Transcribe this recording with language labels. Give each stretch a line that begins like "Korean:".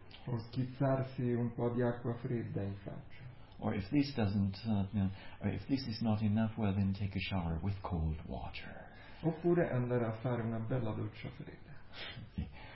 Italian: O schizzarsi un po' di acqua fredda in faccia.
English: Or if this doesn't, or if this is not enough, well then take a shower with cold water.
Italian: Oppure andare a fare una bella doccia fredda.